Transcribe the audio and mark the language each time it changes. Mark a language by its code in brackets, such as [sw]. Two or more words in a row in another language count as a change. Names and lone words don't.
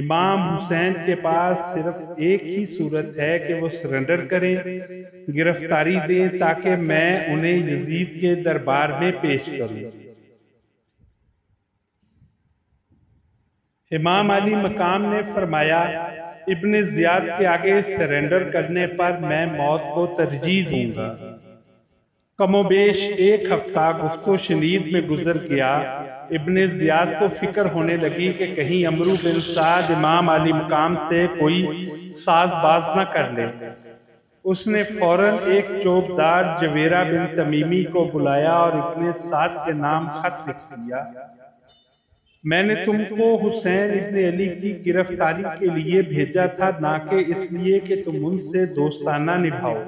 [ur] امام حسین کے پاس صرف ایک ہی صورت ہے کہ وہ سرنڈر کریں، گرفتاری دیں تاکہ میں انہیں یزید کے دربار میں پیش کروں۔ امام علی مقام نے فرمایا، ابن زیاد کے آگے سرنڈر کرنے پر میں موت کو ترجیح دوں گا۔ کم و بیش 1 ہفتہ گفت و شنید میں گزر گیا۔ ابن زیاد کو فکر ہونے لگی کہ کہیں عمرو بن سعد امام علی مقام سے کوئی ساز باز نہ کر لے۔ اس نے فوراً ایک چوبدار جویرہ بن تمیمی کو بلایا اور ابن سعد کے نام خط لکھ دیا، میں نے تم کو حسین ابن علی کی گرفتاری کے لیے بھیجا تھا، نہ کہ اس لیے کہ تم ان سے دوستانہ نبھاؤ۔